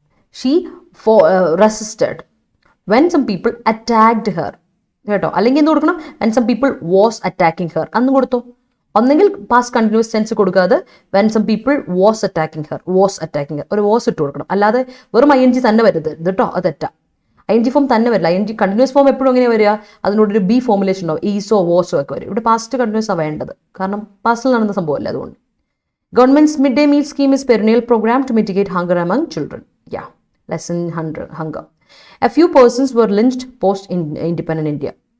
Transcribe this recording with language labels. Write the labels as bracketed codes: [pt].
[en] She resisted when some people attacked her. [ml] കേട്ടോ, അല്ലെങ്കിൽ എന്ത് കൊടുക്കണം? [en] when some people was attacking her [ml] അന്ന് കൊടുത്തോ. ഒന്നെങ്കിൽ പാസ്റ്റ് കണ്ടിന്യൂസ് ടെൻസ് കൊടുക്കാതെ [en] when some people was attacking her [ml] ഒരു was ഇട്ട് കൊടുക്കണം. അല്ലാതെ വെറും ING തന്നെ വരുത് കേട്ടോ, അത് തെറ്റാ. ING ഫോം തന്നെ വരില്ല. ING കണ്ടിന്യൂസ് ഫോം എപ്പോഴും എങ്ങനെ വരിക? അതിനോടൊരു ബി ഫോമുലേഷൻ ഉണ്ടാവും, ഈസോ വോസോ ഒക്കെ വരും. ഇവിടെ പാസ്റ്റ് കണ്ടിന്യൂസ് ആണ് വേണ്ടത്, കാരണം പാസ്റ്റിൽ നടന്ന സംഭവമല്ല. അതുകൊണ്ട് [en] Government's mid day meal scheme is perennial programme to mitigate hunger among children. Yeah, lesson 100 hunger. A few persons were lynched post independent India.